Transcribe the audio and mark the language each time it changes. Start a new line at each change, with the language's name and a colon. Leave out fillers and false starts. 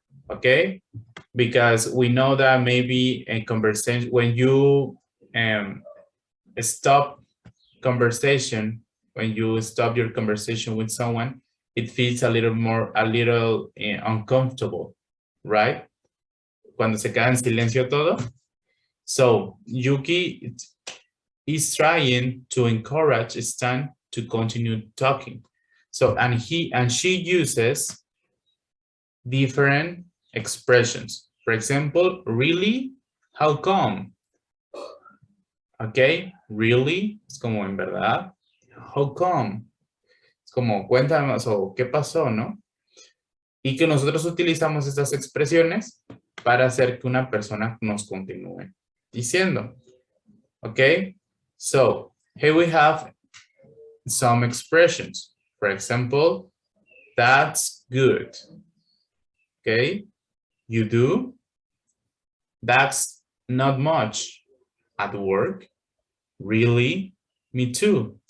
English: Okay, because we know that maybe a conversation, when you stop conversation, when you stop your conversation with someone, it feels a little uncomfortable, right?
Spanish: Cuando se queda en silencio todo.
English: So Yuki is trying to encourage Stan to continue talking. So, and she uses different expressions. For example, really? How come? Okay, really?
Spanish: Es como en verdad.
English: How come?
Spanish: Es como cuéntame más o qué pasó, ¿no? Y que nosotros utilizamos estas expresiones para hacer que una persona nos continúe diciendo.
English: Okay, so here we have some expressions. For example, that's good. Okay, you do. That's not much. At work. Really? Me too.